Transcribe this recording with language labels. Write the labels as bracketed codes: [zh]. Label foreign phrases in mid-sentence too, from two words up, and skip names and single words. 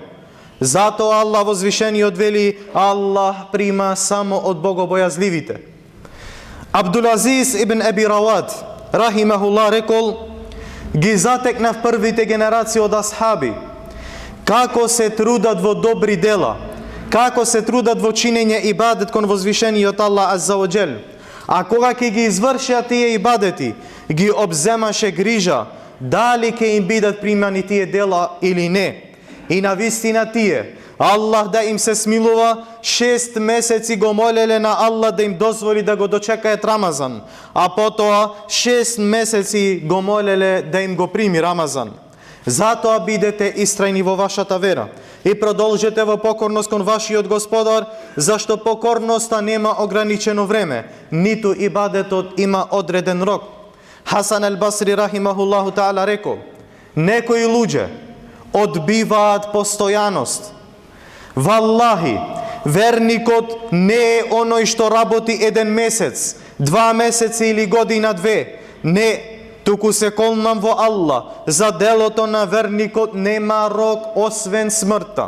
[mk] Затоа Аллах возвишениот вели: Аллах прима само од богобојазливите. Абдулазиз ибн Еби Равад рахимахуллах рекол: ги затекнав првите генерации од асхаби како се трудат во добри дела, како се трудат во чинење ибадет кон возвишениот Аллах [ar] عز وجل. [mk] А кога ќе ги извршат тие ибадети, ги обземаше грижа дали ќе им бидат примани тие дела или не. И на вистина тие, Аллах да им се смилува, 6 месеци го молеле на Аллах да им дозволи да го дочекаат Рамазан, а потоа 6 месеци го молеле да им го прими Рамазан. Затоа бидете истрајни во вашата вера и продолжете во покорност кон вашиот Господар, зашто покорноста нема ограничено време, ниту ибадетот има одреден рок. Хасан ал-Басри [ar] رحمه الله تعالى [mk] рекол: некои луѓе одбиваат постојаност. Валлахи, верникот не е оној што работи 1 месец, 2 месеци или година 2. Не, туку се колнам во Аллах, за делото на верникот нема рок освен смртта.